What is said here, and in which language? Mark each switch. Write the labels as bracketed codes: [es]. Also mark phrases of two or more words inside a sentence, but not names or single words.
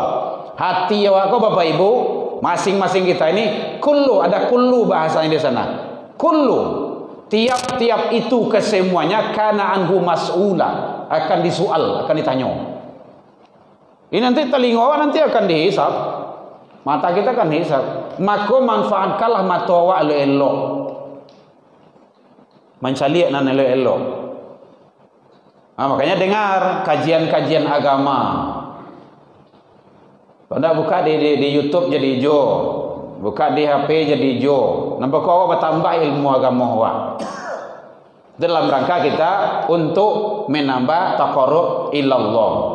[id] Hati awak Bapak Ibu, masing-masing kita ini kullu, ada kullu bahasanya di sana. Kullu, tiap-tiap itu kesemuanya [ar] كان عنه مسؤولا, [id] akan disual, akan ditanya. Ini nanti telinga awak nanti akan dihisap. Mata kita kan hisap. Maka manfaatkanlah mata awak elok. [min] Mencaliak nan elok. [id] Makanya dengar kajian-kajian agama. Pada buka di YouTube jadi hijau, buka di HP jadi hijau. Nampak kau awak bertambah ilmu agama awak. Dalam rangka kita untuk menambah [ar] تقرب إلى الله.